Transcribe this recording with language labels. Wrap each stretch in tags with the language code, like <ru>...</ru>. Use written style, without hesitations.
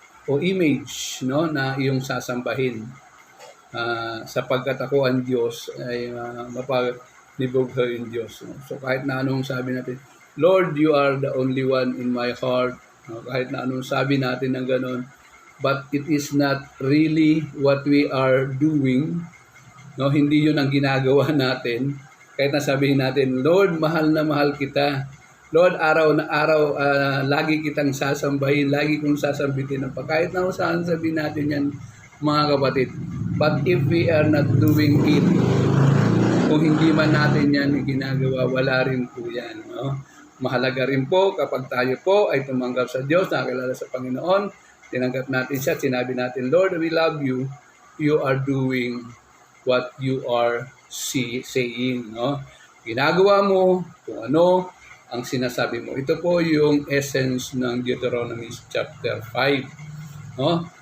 <tl>o image, no, na iyong sasambahin. Sapagkat ako ang Diyos ay mapaglibog sa yung Diyos. No? So kahit na anong sabi natin, Lord,</tl> <en>you are the only one in my heart.</en> <tl>No? Kahit na anong sabi natin ng ganon,</tl> <en>but it is not really what we are doing.</en> <tl>No, hindi 'yun ang ginagawa natin. Kahit na sabihin natin, Lord, mahal na mahal kita. Lord, araw na araw, lagi kitang sasambahin, lagi kong sasambitin. Kahit na saan sabihin natin yan, mga kapatid.</tl> <en>But if we are not doing it,</en> <tl>kung hindi man natin yan ginagawa, wala rin po yan. No? Mahalaga rin po kapag tayo po ay tumanggap sa Diyos, nakakilala sa Panginoon, tinanggap natin siya, sinabi natin, Lord,</tl> <en>we love you. You are doing what you are saying. No?</en> <tl>Ginagawa mo kung ano ang sinasabi mo. Ito po yung essence ng Deuteronomy chapter 5. No?</tl>